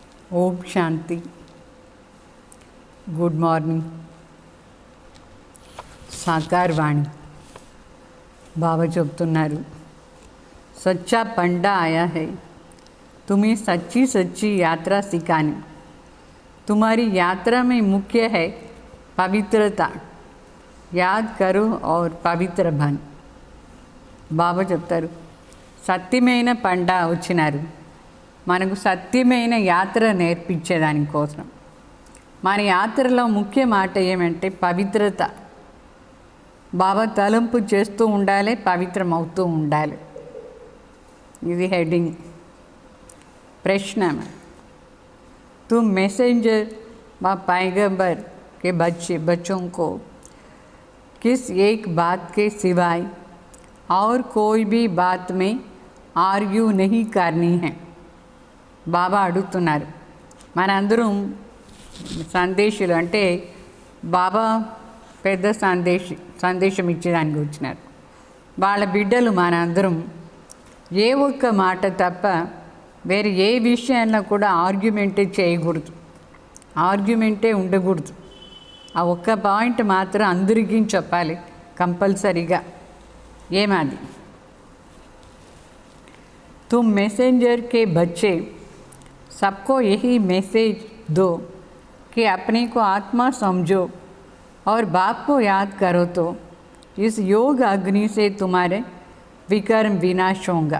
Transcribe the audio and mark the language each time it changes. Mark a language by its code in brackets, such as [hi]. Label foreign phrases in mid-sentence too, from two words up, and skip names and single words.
[hi] ॐ शांति. [en] Good morning. [te] సాకార్ వాణి బాబా చెప్తున్నారు, [hi] सच्चा पंडा आया है, तुम्हें सच्ची सच्ची यात्रा सिखाने. तुम्हारी यात्रा में मुख्य है पवित्रता. याद करो और पवित्र बन. [te] బాబా చెప్తారు, సత్యమైన పండా వచ్చినారు మనకు సత్యమైన యాత్ర నేర్పించేదానికోసం. మన యాత్రలో ముఖ్య మాట ఏమంటే పవిత్రత. బాబా తలంపు చేస్తూ ఉండాలి, పవిత్రమవుతూ ఉండాలి. ఇది హెడ్డింగ్. [hi] प्रश्न में, तुम मैसेंजर व पैगंबर के बच्चों को किस एक बात के सिवाय और कोई भी बात में आर्ग्यू नहीं करनी है. [te] బాబా అడుగుతున్నారు, మనందరం సందేశాలు అంటే బాబా పెద్ద సందేశం ఇచ్చేదానికి వచ్చినారు. వాళ్ళ బిడ్డలు మనందరం ఏ ఒక్క మాట తప్ప వేరే ఏ విషయంలో కూడా ఆర్గ్యుమెంటే చేయకూడదు, ఆర్గ్యుమెంటే ఉండకూడదు. ఆ ఒక్క పాయింట్ మాత్రం అందరికీ చెప్పాలి కంపల్సరీగా. ఏమాది, [hi] तुम मैसेंजर के बच्चे सबको यही मैसेज दो कि अपने को आत्मा समझो और बाप को याद करो तो इस योग अग्नि से तुम्हारे विकर्म विनाश होगा.